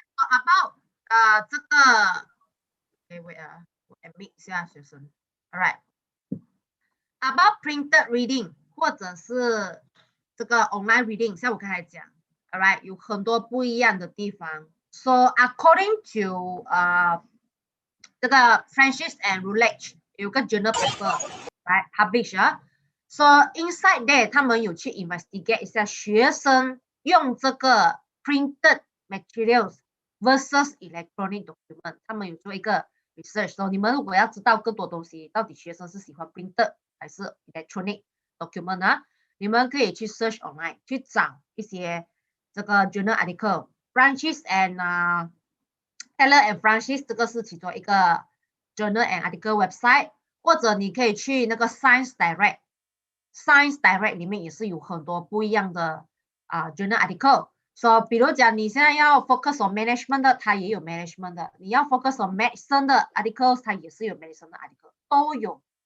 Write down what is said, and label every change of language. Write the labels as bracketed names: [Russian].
[English] about 这个 ，okay wait 我 admit [Chinese] 一下学生 [English] ，all right。 About printed reading [Chinese] 或者是这个 online reading， 像我刚才讲 ，all right， 有很多不一样的地方。 [English] So according to 这个 Francis and Routledge 有个 journal paper，right publish 啊。 So inside there [Chinese] 他们有去 investigate 一下学生用这个 printed materials versus electronic document， 他们有做一个 research。 So 你们如果要知道更多东西，到底学生是喜欢 printed 还是 electronic document 呢？你们可以去 [English] search online [Chinese] 去找一些这个 journal article。Francis and Taylor and Francis 这个是其中一个 journal and article website， 或者你可以去那个 Science Direct。Science Direct 里面也是有很多不一样的journal article。So 比如讲你现在要 [English] focus on management [Chinese] 的，它也有 management 的；你要 focus on medicine 的 articles， 它也是有 medicine 的 article， 都有。